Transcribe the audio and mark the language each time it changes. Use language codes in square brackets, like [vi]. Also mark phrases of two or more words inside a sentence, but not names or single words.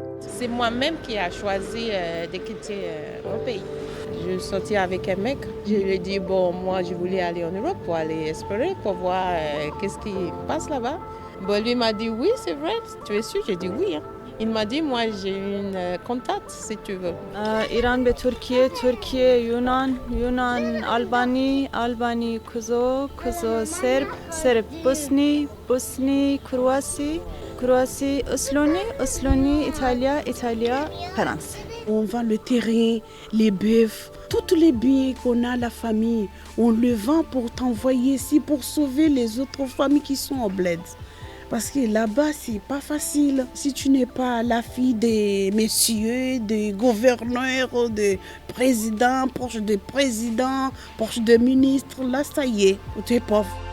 [fr] C'est moi-même qui a choisi de quitter mon pays. Je suis sortie avec un mec. Je lui ai dit, moi, je voulais aller en Europe pour aller explorer, pour voir qu'est-ce qui passe là-bas. Lui m'a dit, oui, c'est vrai, tu es sûr? J'ai dit oui. Hein. Il m'a dit, moi, j'ai une contact, si tu veux. [fa] ایران به ترکیه یونان آلبانی کوزو سرب بوسنی کرواسی اسلونی ایتالیا فرانسه. [fr] On vend le terrain, les bœufs, tous les biens qu'on a, la famille, on le vend pour t'envoyer ici, pour sauver les autres familles qui sont au bled. Parce que là-bas, c'est pas facile. Si tu n'es pas la fille des messieurs, des gouverneurs, des présidents, proche de ministres, là, ça y est, tu es pauvre.